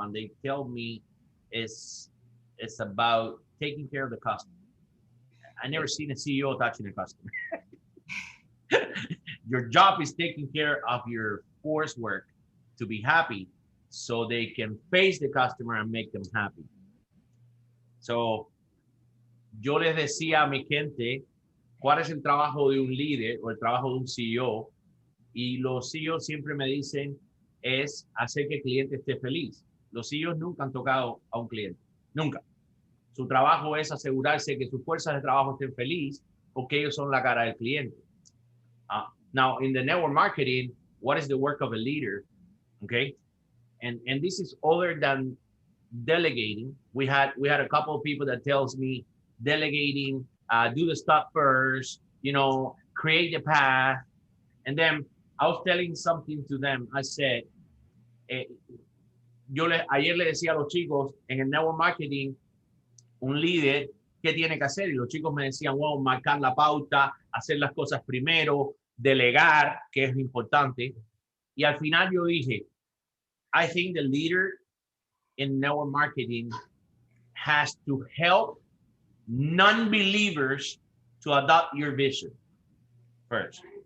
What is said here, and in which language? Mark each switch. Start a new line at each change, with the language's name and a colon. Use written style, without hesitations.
English: And they tell me it's about taking care of the customer. I never seen a CEO touching a customer. Your job is taking care of your coursework to be happy so they can face the customer and make them happy.
Spanish: So, yo les decía a mi gente, ¿cuál es el trabajo de un líder o el trabajo de un CEO? Y los CEOs siempre me dicen, es hacer que el cliente esté feliz. Los CEOs nunca han tocado a un cliente, nunca. Su trabajo es asegurarse que sus fuerzas de trabajo estén felices porque ellos son la cara del cliente.
English: Now, in the network marketing, what is the work of a leader? Okay, and this is other than delegating. We had a couple of people that tells me delegating, do the stuff first, create the path, and then I was telling something to them. I said,
Spanish: ayer le decía a los chicos en el network marketing, un líder, ¿qué tiene que hacer? Y los chicos me decían, wow, marcar la pauta, hacer las cosas primero, delegar, que es importante. Y al final yo dije,
English: I think the leader in network marketing has to help non-believers to adopt your vision first.